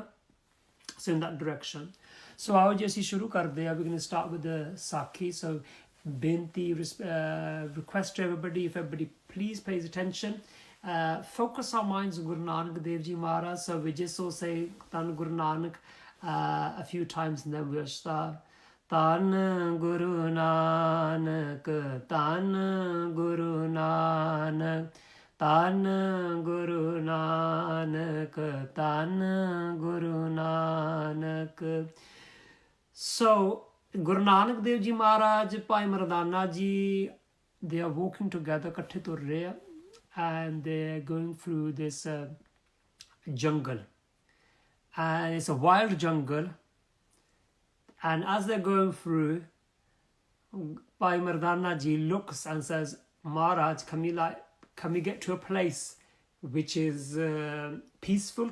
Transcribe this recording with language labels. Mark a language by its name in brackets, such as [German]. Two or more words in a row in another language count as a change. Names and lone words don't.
[English] So in that direction. So I'll just [Punjabi] ਸ਼ੁਰੂ ਕਰ ਦੇ. [English] We're going to start with the Sakhi. So binti request to everybody, if everybody please pays attention. Focus our minds on Guru Nanak Dev Ji Maharaj. So we just all say [Punjabi] ਧੰਨ ਗੁਰੂ ਨਾਨਕ [English] a few times and then we'll start. [Punjabi] ਧੰਨ ਗੁਰੂ ਨਾਨਕ, ਧੰਨ ਗੁਰੂ ਨਾਨਕ, ਧੰਨ ਗੁਰੂ ਨਾਨਕ, ਧੰਨ ਗੁਰੂ ਨਾਨਕ. [English] So Guru Nanak Dev Ji Maharaj, Bhai Mardana Ji, they are walking together, [Punjabi] ਕੱਠੇ ਤੁਰ ਰਹੇ, [English] and they're going through this jungle, and it's a wild jungle. And as they're going through, Bhai Mardana Ji looks and says, Maharaj, can we get to a place which is peaceful?